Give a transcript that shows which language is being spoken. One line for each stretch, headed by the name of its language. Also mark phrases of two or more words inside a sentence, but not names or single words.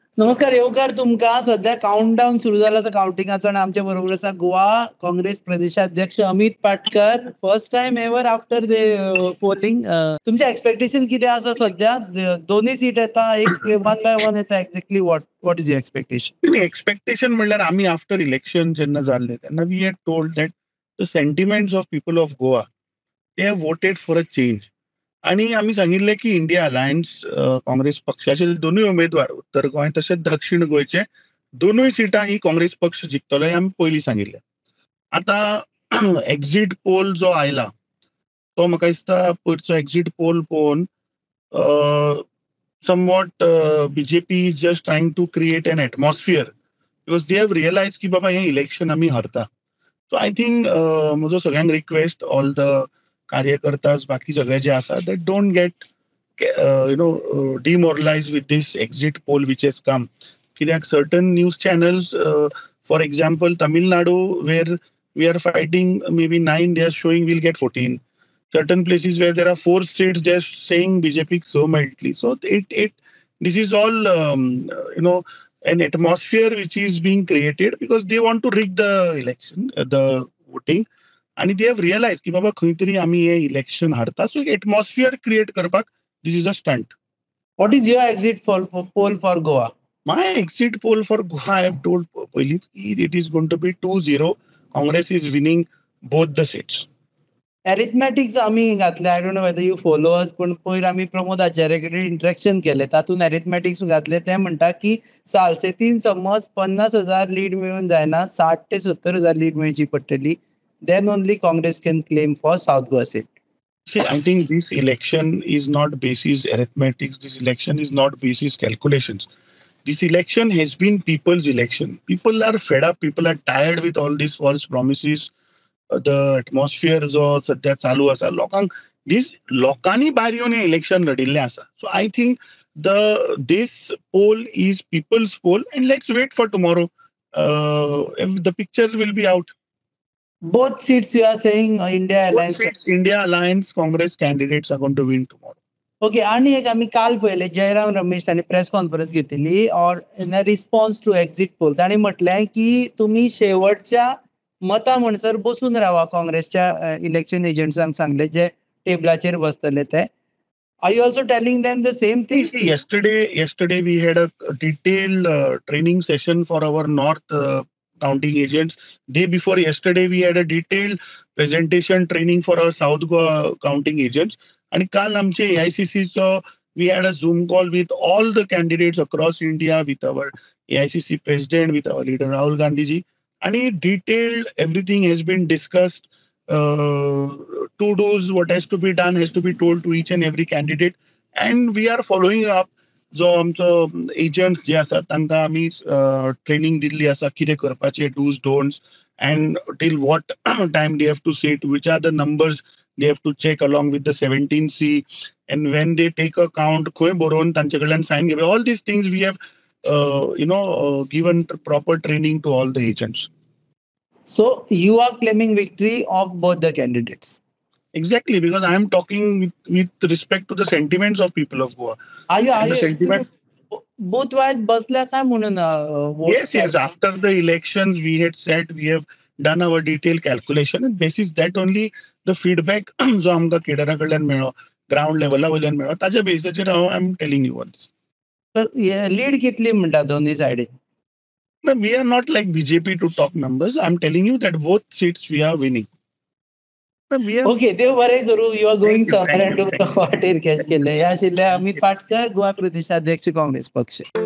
Konkani: नमस्कार येवकार तुमकां. सध्या काउंटडाऊन सुरू जाला आसा काउंटिंगाचो आणि आमच्या बरोबर आसा गोवा काँग्रेस प्रदेशाध्यक्ष अमित पाटकर.
English: first time ever after the polling.
Konkani: तुमचे एक्सपेक्टेशन कितें आसा सध्या? दोन्ही सीट येता, एक
English: one by one
Konkani: येता.
English: exactly what is your expectation?
Konkani: एक्सपेक्टेशन म्हणल्यार आमी
English: after election
Konkani: जेन्ना जाल्ले तेन्ना
English: we had told that the sentiments of people of Goa they have voted for a change.
Konkani: आणि आम्ही सांगिल्लें की इंडिया अलायन्स काँग्रेस पक्षाचे दोनूय उमेदवार उत्तर गोंय तशेंच दक्षिण गोंयचे दोनूय सिटां ही काँग्रेस पक्ष जिखतलो हें आमी पयलीं सांगिल्लें. आतां एक्झीट पोल जो आयला तो म्हाका दिसता पयरचो एक्झीट पोल पळोवन
English: somewhat BJP is just trying to create an atmosphere because they have realized
Konkani: की बाबा हे इलेक्शन आम्ही हरता.
English: so I think
Konkani: म्हजो सगळ्यांक रिक्वेस्ट
English: all the
Konkani: कार्यकर्तास बाकी सगळे जे आसा
English: that don't get demoralise with these exit poll which has come. कित्याक certain news channels for example Tamil Nadu where we are fighting may be 9 they are showing we'll get 14. Certain places where there are 4 states they're saying BJP so mightily. So this is all an atmosphere which is being created because they want to rig the election, the voting, and they have realized
Konkani: की बाबा खंय तरी आमी हे इलेक्शन हारता.
English: So atmosphere create करपाक this is a stunt. What is your exit poll for Goa? My exit poll for Goa I have told पयलींच की it is going to be 2-0. Congress is winning both the seats.
Konkani: एरिथमॅटिक्स आम्ही घातले.
English: I don't know whether you follow us,
Konkani: पण पयर आम्ही प्रमोद आचार्य कडेन इंटरेक्शन केले. तातूंत एरिथमॅटिक्स घातले. ते म्हणटा की सालसेतीन समज 50,000 लीड मेळून जायना, 60 ते 70,000 लीड मेळची पडटली.
English: then only Congress can claim for South Goa seat. See, I think this election is not basis arithmetics. This election is not basis calculations. This election has been people's election. People are fed up. People are tired with all these false promises. The atmosphere
Konkani: जो सध्या चालू आसा लोकांनी भायर येवन हें इलेक्शन लडिल्लें आसा.
English: so I think this poll is people's poll and let's wait for tomorrow. The picture will be out. Both seats you are saying India Alliance Congress candidates are going to win tomorrow.
Konkani: ओके. आणि एक आम्ही काल पळयले जयराम रमेश तांणी प्रेस कॉन्फरन्स घेतिल्ली और
English: in response to exit poll
Konkani: तांणी म्हटलें की तुम्ही शेवटच्या मता म्हणसर बसून रावा. काँग्रेसच्या इलेक्शन एजंट्सांक सांगले जे टेबलाचेर बसतले ते.
English: are you also telling them the same thing? Yesterday we had a detailed training session for our north counting agents. Day before yesterday we had a detailed presentation training for our south Goa counting agents.
Konkani: आणि काल आमचे AICC चो
English: we had a Zoom call with all the candidates across India, with our AICC president, with our leader Rahul Gandhi ji. And detailed everything has been discussed. To do's, what has to be done has to be told to each and every candidate. And we are following up.
Konkani: जो आमचो एजंट्स जे आसात तांकां आमी ट्रेनिंग दिल्ली आसा कितें करपाचें,
English: dos don'ts, and till what time they have to sit, which are the numbers they have to check along with the 17C, and when they take a count
Konkani: खंय बरोवन तांचे कडल्यान सायन घेवप.
English: All these things we have given proper training to all the agents. So you are claiming victory of both the candidates? Exactly, because I am talking with respect to the sentiments of people of Goa. Are you both wise
Konkani: बसल्या काय म्हणून?
English: Yes. After the elections, we had said we have done our detailed calculation, and basis that only the feedback
Konkani: जो आमकां केडरा कडल्यान मेळ्ळो, ग्राउंड लेवला वयल्यान मेळ्ळो, ताच्या बेसिसाचेर हांव
English: I am telling you all this.
Konkani: लीड कितली म्हणटा दोन्ही सायडीन?
English: No, we are not like BJP to talk numbers. I'm telling you that both seats we are winning.
Konkani: ओके. देव बरें करूं. यू आर गोइंग समवेअर अँड टू वाटेर कॅच केले. हे आशिल्ले अमित पाटकर, गोवा प्रदेशाध्यक्ष काँग्रेस पक्ष.